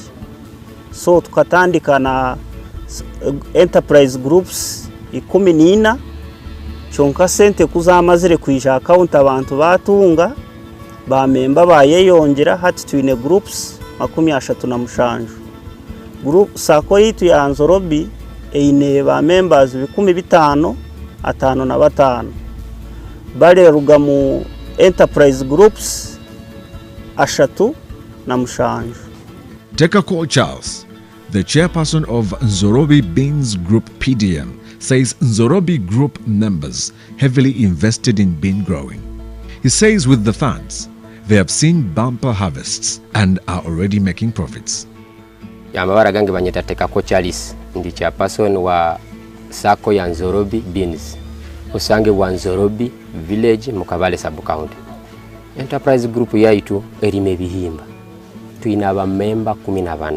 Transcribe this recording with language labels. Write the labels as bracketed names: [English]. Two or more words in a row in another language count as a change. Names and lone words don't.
[Nyankole] So tukatandika na [English] enterprise groups [Nyankole] 14 chonka sente kuzamazire kwisha account abantu batunga ba member bayeyongera hati twine groups 37 group Sako yitu ya Nzorobi eine ba members 15 atano na batano bareruga mu enterprise groups 3 na mushanju. [English] Tekako Charles, the chairperson of Nzorobi Beans Group PDM, says Nzorobi Group members heavily invested in bean growing. He says with the funds, they have seen bumper harvests and are already making profits. [Nyankole] Yamabara gange banyeta Tekako Charles, ndi chairperson wa Sako ya Nzorobi Beans, usange wa Nzorobi Village Mukabale Sub-County. [English] Enterprise Group [Nyankole] yaitu erime bihimba. Tuina ba member 14.